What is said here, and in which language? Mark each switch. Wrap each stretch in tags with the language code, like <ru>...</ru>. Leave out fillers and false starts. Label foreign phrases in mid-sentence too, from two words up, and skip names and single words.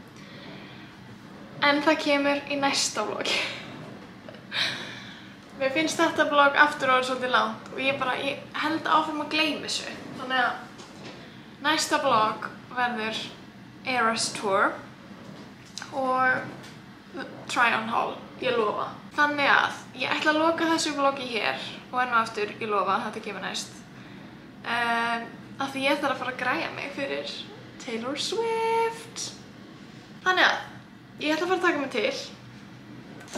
<is>En það kemur í næsta vloggi. Mér finnst þetta vlogg aftur orðið svolítið langt og ég held áfram að gleyma þessu. Þannig að næsta vlogg verður Eras Tour og</is> <en>try-on haul,</en> <is>ég lofa. Þannig að ég ætla að loka þessu vloggi hér og enn og aftur, ég lofa, þetta kemur næst. Af því ég þarf að fara að græja mig fyrir Taylor Swift. Þannig að ég ætla að fara að taka mig til.</is>